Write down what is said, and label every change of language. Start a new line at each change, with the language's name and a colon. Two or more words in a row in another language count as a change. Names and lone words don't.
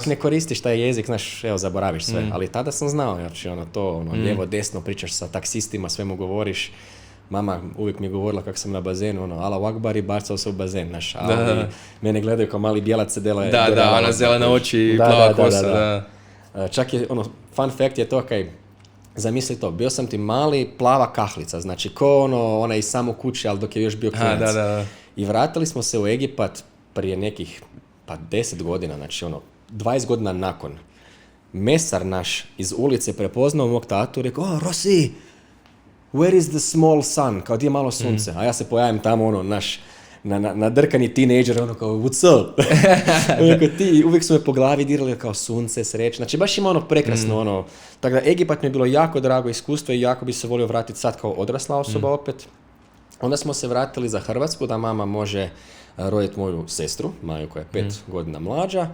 Croatian: Ako ne koristiš taj jezik, znaš, evo, zaboraviš sve. Ali tada sam znao, znači, lijevo, desno, pričaš sa taksistima, sve mu govoriš. Mama uvijek mi je govorila kako sam na bazenu,
Arabic: Allahu Akbar
Croatian: i bacao se u bazen, znaš. Ali mene gledaju kao mali bijelac se dela. Da, ona zelena oči i plava kosa, da. Čak je,
English: fun fact
Croatian: je to kaj, zamisli to, bio sam ti mali plava kahlica, znači ko ona iz samo kuće, ali dok je još bio klinac. Da. I vratili smo se u Egipat prije nekih 10 godina, znači 20 godina nakon. Mesar naš iz ulice prepoznao mog tatu i rekao,
English: Rossi, where is the small sun?
Croatian: Kao, di je malo sunce? A ja se pojavim tamo, naš nadrkani teenager, kao,
English: what's up?
Croatian: Uvijek su me po glavi dirali kao sunce, sreće. Znači, baš ima prekrasno, Tako da, Egipat mi je bilo jako drago iskustvo i jako bi se volio vratiti sad kao odrasla osoba opet. Onda smo se vratili za Hrvatsku, da mama može roditi moju sestru, Maju koja je 5 godina mlađa.